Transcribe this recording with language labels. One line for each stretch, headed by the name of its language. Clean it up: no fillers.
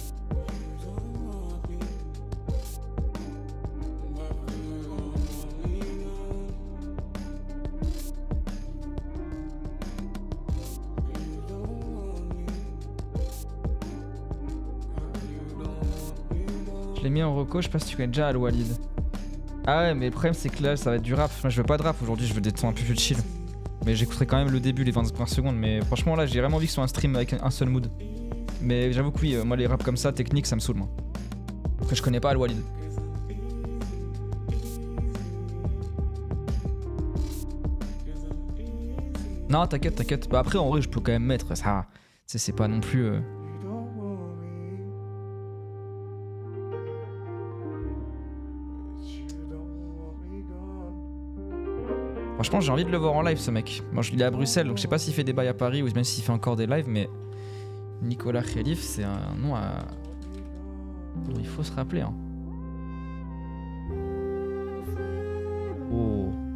English: You don't want me, but you want me gone. You don't want me, you don't want me gone.
French: Je l'ai mis en reco, je sais pas si tu connais déjà Al Walid. Ah ouais, mais le problème c'est que là ça va être du rap. Moi je veux pas de rap aujourd'hui, je veux des sons un peu plus chill. Mais j'écouterai quand même le début, les 20 premières secondes. Mais franchement là j'ai vraiment envie que ce soit un stream avec un seul mood. Mais j'avoue que oui, moi les raps comme ça, technique, ça me saoule moi. Que je connais pas Al Walid. Non t'inquiète, t'inquiète. Bah après en vrai je peux quand même mettre ça. Tu sais c'est pas non plus...
English: You don't want me, but you don't want me gone.
French: Franchement j'ai envie de le voir en live ce mec. Moi il est à Bruxelles donc je sais pas s'il fait des bails à Paris ou même s'il fait encore des lives mais... Nicolas Khalif c'est un nom à... dont il faut se rappeler hein. Oh.